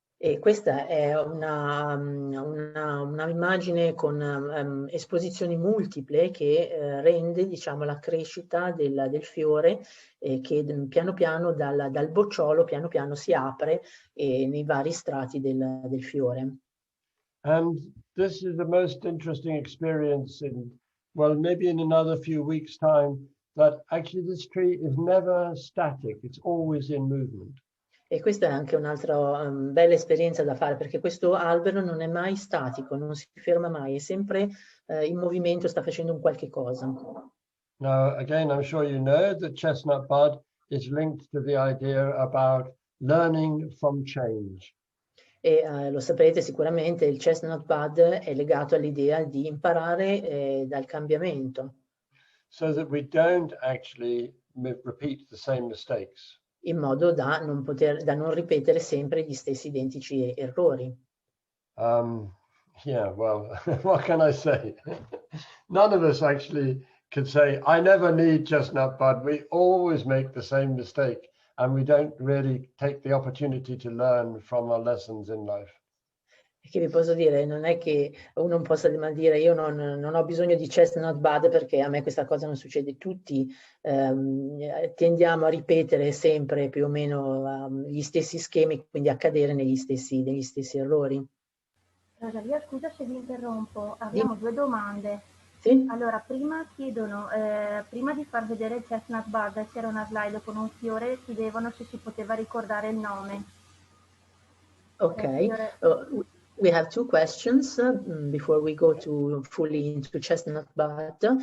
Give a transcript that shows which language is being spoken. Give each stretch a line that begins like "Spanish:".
Italian: E questa è una immagine con esposizioni multiple che rende, diciamo, la crescita del fiore che piano piano dal bocciolo piano piano si apre nei vari strati del fiore.
English: And this is the most interesting experience maybe in another few weeks' time, that actually this tree is never static, it's always in movement.
Italian: E questa è anche un'altra bella esperienza da fare, perché questo albero non è mai statico, non si ferma mai, è sempre in movimento, sta facendo un qualche cosa.
English: Now, again, I'm sure you know that chestnut bud is linked to the idea about learning from change.
Italian: E lo saprete sicuramente, il chestnut bud è legato all'idea di imparare dal cambiamento.
English: So that we don't actually repeat the same mistakes.
Italian: In modo da non ripetere sempre gli stessi identici errori.
English: Yeah, well, what can I say? None of us actually could say, I never need chestnut bud. We always make the same mistake, and we don't really take the opportunity to learn from our lessons in life.
Italian: Che vi posso dire, non è che uno possa dire io non ho bisogno di chestnut bud perché a me questa cosa non succede. Tutti tendiamo a ripetere sempre più o meno gli stessi schemi, quindi a cadere negli stessi errori. Rosalia, scusa se vi interrompo, abbiamo due domande. Sì? Allora, prima chiedono, prima di far vedere il chestnut bud, c'era una slide con un fiore, chiedevano se si poteva ricordare il nome.
English: Okay, we have two questions before we go fully into chestnut bud.